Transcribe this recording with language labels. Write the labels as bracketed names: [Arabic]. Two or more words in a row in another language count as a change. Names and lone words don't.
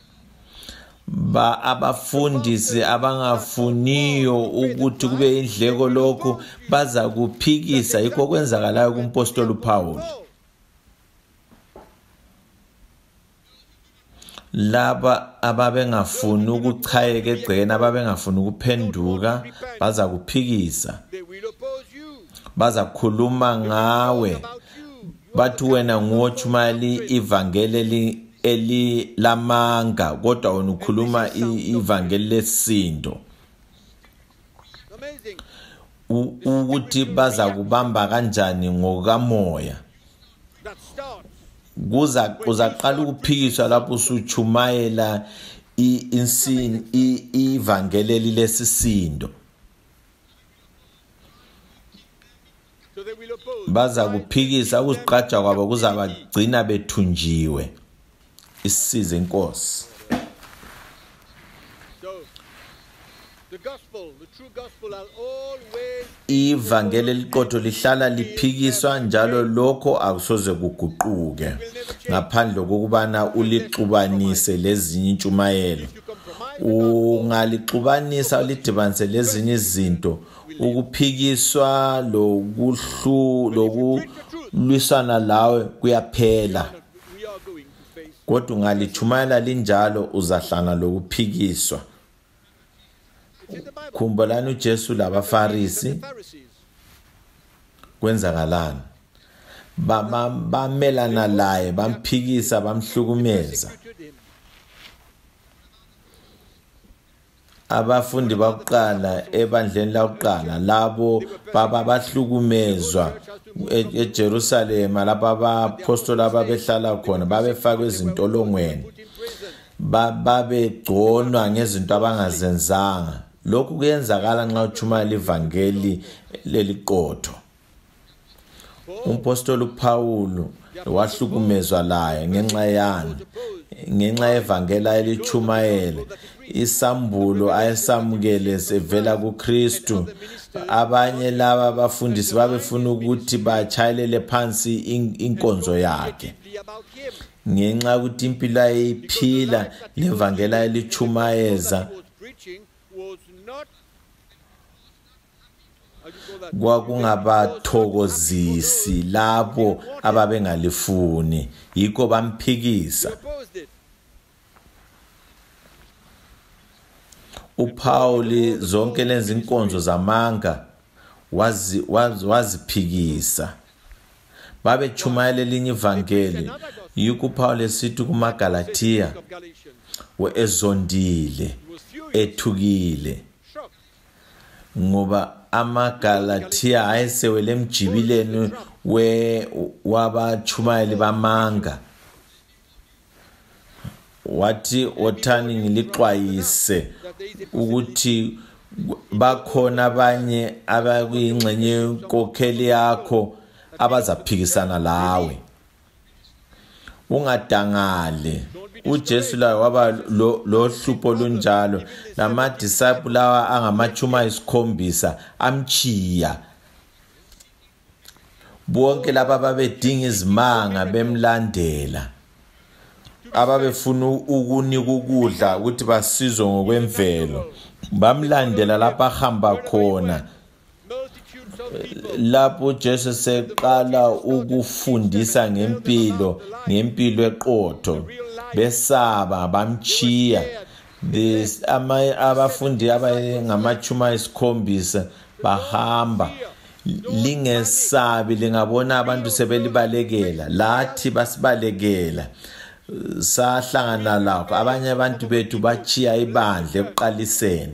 [North Ndebele] Abafundisi abangafuniyo ukuthi kube indleko lokho baza kuphikisa. Yikho kwenzakalayo kumpostoli uPaul. laba ababengafuni ukuchayeka egcekeni ababengafuni ukuphenduka baza kuphikisa [English] They will oppose you. [North Ndebele] baza kukhuluma ngawe [English] About you. [North Ndebele] bathi wena nguochumayela ivangeli elilamanga kodwa wena ukhuluma ivangeli lesindo [English] Amazing. [North Ndebele] ukuthi baza kubamba kanjani ngokamoya [English] That starts. [North Ndebele] uzaqala ukuphikiswa lapho usuchumayela ivangeli lesisindo [English] So they will oppose. [North Ndebele] baza kuphikisa ukuziqaja kwabo kuzabagcina bethunjiwe isize inkosi [English] So the gospel, the true gospel, are always [North Ndebele] ivangeli eliqotho lihlala liphikiswa njalo lokho akusoze kuguquke ngaphandle kokubana ulixubanise lezinye intshumayelo [English] to compromise. [North Ndebele] ungalixubanisa ulidibanise lezinye izinto ukuphikiswa lokulwisana lawe kuyaphela [English] We are going to face. [North Ndebele] kodwa ungalichumayela linjalo uzahlana lokuphikiswa [English] It's in the Bible. [North Ndebele] khumbulani uJesu labafarisi [English] The Pharisees. [North Ndebele] kwenzakalani bamelana laye bamphikisa bamhlukumeza [English] Persecuted him. [North Ndebele] abafundi bakuqala ebandleni lakuqala labo bahlukumezwa eJerusalem lapho abaapostoli ababehlala khona babefakwe ezintolongweni [English] Put in prison. [North Ndebele] babegconwa ngezinto abangazenzanga lokhu kuyenzakala nxa uchumayela ivangeli leliqotho umpostoli uPaul wahlukumezwa laye ngenxa yani ngenxa yevangeli elichumayela isambulo ayesamukele sevela kuKristu abanye laba abafundisi babefuna ukuthi bachayelele phansi inkonzo yakhe [English] Be about him. [North Ndebele] ngenxa ukuthi impilo ayiphila levangeli elichumayeza [English] What he was preaching was not. How do you call that? [North Ndebele] kwakungabathokozisi labo ababengalifuni yikho bamphikisa [English] They opposed it. [North Ndebele] uPaul zonke lezi inkonzo zamanga waziphikisa babechumayela elinye ivangeli yikho uPaul esithi kumaGalatia [English] Of Galatians. [North Ndebele] ezondile [English] He was furious, [North Ndebele] ethukile [English] shocked. [North Ndebele] ngoba amaGalatia ayesewele emjibileni wabachumayeli bamanga wathi othani ngilixwayise ukuthi bakhona abanye abakuyingxenye yenkokheli yakho abazaphikisana lawe ungadangale uJesu la waba lo hlupho lunjalo lama disciples lawa angamachuma isikhombisa amchiya bonke laba babedinga izimanga bemlandela ababefuna ukunika ukudla ukuthi basizwe ngokwemvelo bamlandela lapha ahamba khona [English] Multitudes of people. [North Ndebele] lapho Jesu seqala ukufundisa ngempilo eqotho besaba bamchiya abafundi abangamachuma isikhombisa bahamba lingesabi lingabona abantu sebelibalekela lathi basibalekela sahlangana lakho abanye abantu bethu bachiya ibandla ekuqaliseni